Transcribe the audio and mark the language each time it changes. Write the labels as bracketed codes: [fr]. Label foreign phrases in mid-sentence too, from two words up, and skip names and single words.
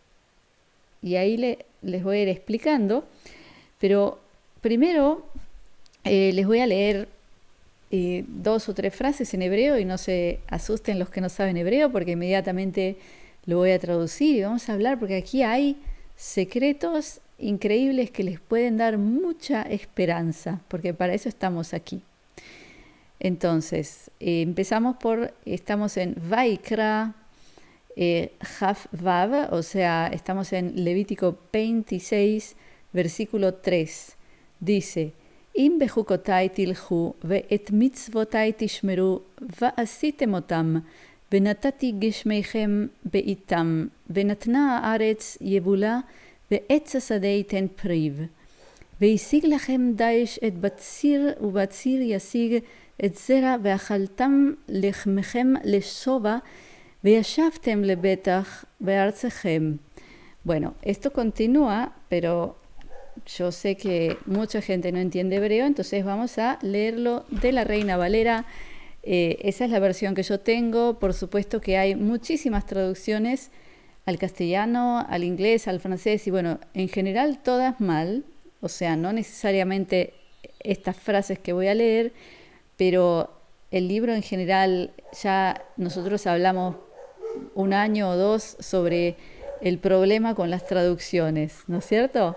[es] Y ahí les voy a ir explicando, pero primero les voy a leer 2 o 3 frases en hebreo y no se asusten los que no saben hebreo porque inmediatamente lo voy a traducir y vamos a hablar porque aquí hay secretos increíbles que les pueden dar mucha esperanza, porque para eso estamos aquí. Entonces, estamos en Vaikra Haf Vav, o sea, estamos en Levítico 26, versículo 3. Dice: [he] אם בחקתי תלכו ואת מצותי תשמרו ועשיתם אותם, ונתתי גשמיכם בעיתם, ונתנה הארץ יבולה, ועץ השדה ייתן פריו. וישיג לכם דאעש את בציר, ובציר ישיג את זרע, ואכלתם לחמכם לשובע, וישבתם לבטח בארצכם. [es] Bueno, esto continúa, pero yo sé que mucha gente no entiende hebreo, entonces vamos a leerlo de la Reina Valera. Esa es la versión que yo tengo. Por supuesto que hay muchísimas traducciones al castellano, al inglés, al francés y bueno, en general todas mal, o sea, no necesariamente estas frases que voy a leer, pero el libro en general, ya nosotros hablamos 1 año o 2 sobre el problema con las traducciones, ¿no es cierto?